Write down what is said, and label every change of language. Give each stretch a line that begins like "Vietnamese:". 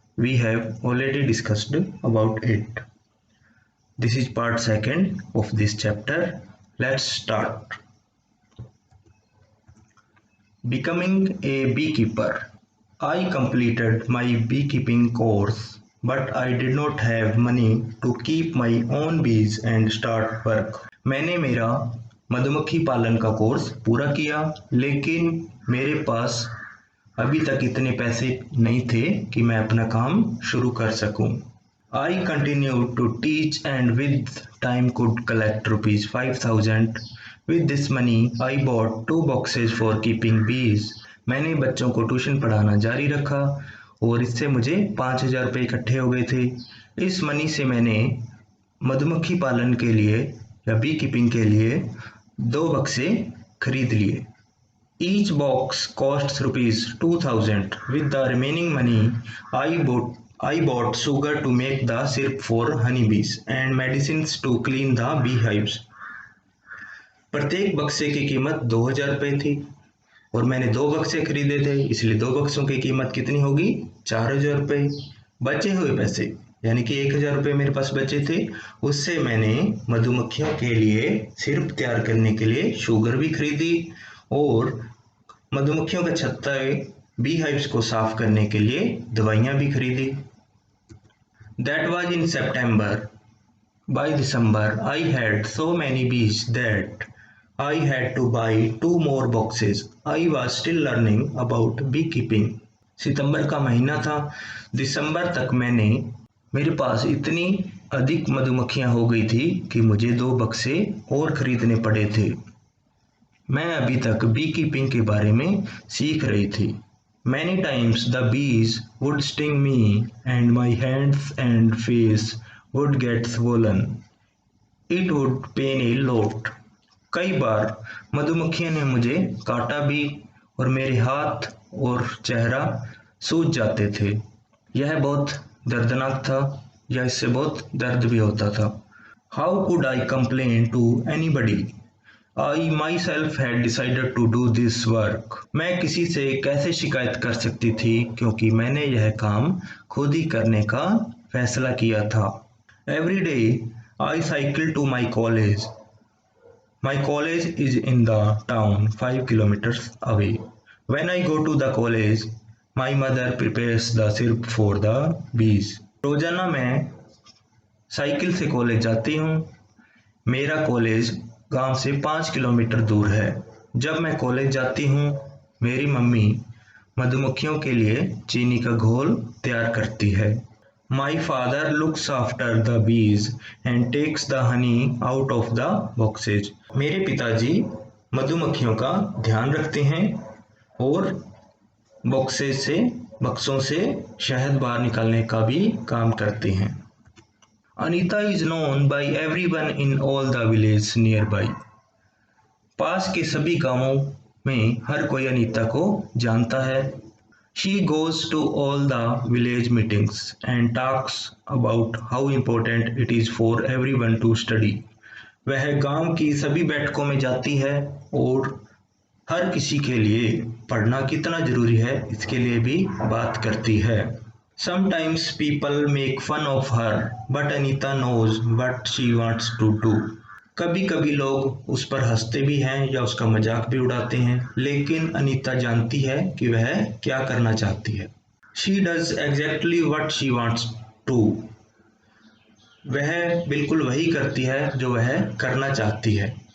English: We have already discussed about it. This is part second of this chapter. Let's start. Becoming a beekeeper. I completed my beekeeping course, but I did not have money to keep my own bees and start work.
Hindi: मैंने मेरा मधुमक्खी पालन का course पूरा किया, लेकिन मेरे पास अभी तक इतने पैसे नहीं थे कि मैं अपना काम शुरू कर सकूं।
English: I continued to teach and with time could collect rupees 5,000. With this money, I bought 2 boxes for keeping bees.
Hindi: मैंने बच्चों को ट्यूशन पढ़ाना जारी रखा और इससे मुझे 5,000 रुपये इकट्ठे हो गए थे। इस मनी से मैंने मधुमक्खी पालन के लिए या बी कीपिंग के लिए 2 बक्से खरीद लिए।
English: Each box costs rupees 2,000. With the remaining money, I bought sugar to make the syrup for honeybees and medicines to clean the beehives.
Hindi: प्रत्येक बक्से की कीमत 2,000 रुपये थी और मैंने 2 बक्से खरीदे थे, इसलिए 2 बक्सों की कीमत कितनी होगी? 4,000 रुपये। बचे हुए पैसे यानी कि 1,000 रुपये मेरे पास बचे थे, उससे मैंने मधुमक्खियों के लिए सिरप तैयार करने के लिए शुगर भी खरीदी और मधुमक्खियों का छत्ता बी हाइव्स को साफ करने के लिए दवाइयाँ भी खरीदी।
English: That was in September. By December, I had so many bees that I had to buy 2 more boxes. I was still learning about beekeeping.
Hindi: सितंबर का महीना था, दिसंबर तक मेरे पास इतनी अधिक मधुमक्खियां हो गई थी कि मुझे 2 बक्से और खरीदने पड़े थे। मैं अभी तक बी कीपिंग के बारे में सीख रही थी।
English: Many times the bees would sting me and my hands and face would get swollen. It would pain a lot.
Hindi: कई बार मधुमक्खियों ने मुझे काटा भी और मेरे हाथ और चेहरा सूज जाते थे। यह बहुत दर्दनाक था या इससे बहुत दर्द भी होता था।
English: How could I complain to anybody? I myself had decided to do this work.
Hindi: मैं किसी से कैसे शिकायत कर सकती थी क्योंकि मैंने यह काम खुद ही करने का फैसला किया था।
English: Every day I cycle to my college. My college is in the town 5 kilometers away. When I go to the college, my mother prepares the syrup for the bees.
Hindi: रोजाना मैं साइकिल से कॉलेज जाती हूँ। मेरा college गांव से 5 kilometre दूर है। जब मैं कॉलेज जाती हूँ, मेरी मम्मी मधुमक्खियों के लिए चीनी का घोल तैयार करती है।
English: My father looks after the bees and takes the honey out of the boxes.
Hindi: मेरे पिताजी मधुमक्खियों का ध्यान रखते हैं और बक्सों से शहद बाहर निकालने का भी काम करते हैं।
English: Anita is known by everyone in all the villages nearby.
Hindi: पास के सभी गांवों में हर कोई अनीता को जानता है।
English: She goes to all the village meetings and talks about how important it is for everyone to study.
Hindi: वह गांव की सभी बैठकों में जाती है और हर किसी के लिए पढ़ना कितना जरूरी है इसके लिए भी बात करती है।
English: Sometimes people make fun of her, but Anita knows what she wants to do.
Hindi: कभी कभी लोग उस पर हंसते भी हैं या उसका मजाक भी उड़ाते हैं, लेकिन अनीता जानती है कि वह क्या करना चाहती है।
English: She does exactly what she wants to.
Hindi: वह बिल्कुल वही करती है जो वह करना चाहती है।